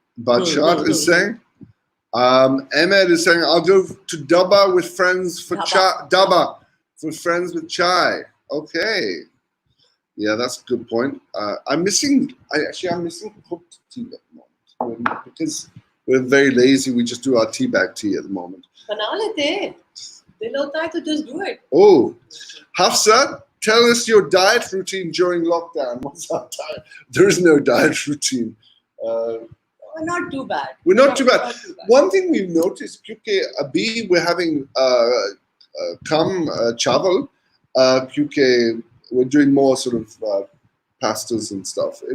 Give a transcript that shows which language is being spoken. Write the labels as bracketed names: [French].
[English] Badshad is saying. Ahmed is saying, I'll go to Daba with friends for chai. Daba for friends with chai. Okay. Yeah, that's a good point. I'm missing cooked tea at the moment. Because we're very lazy, we just do our tea bag tea at the moment. [Hindi] बना लेते, दिल होता है तो [English] just do it. Oh, Hafsa, tell us your diet routine during lockdown. What's our diet? There is no diet routine. We're not too bad. We're not too bad. Not too bad. One thing we've noticed, [Hindi] क्योंकि अभी [English] we're having [Hindi] कम चावल, क्योंकि [English] we're doing more sort of pastas and stuff.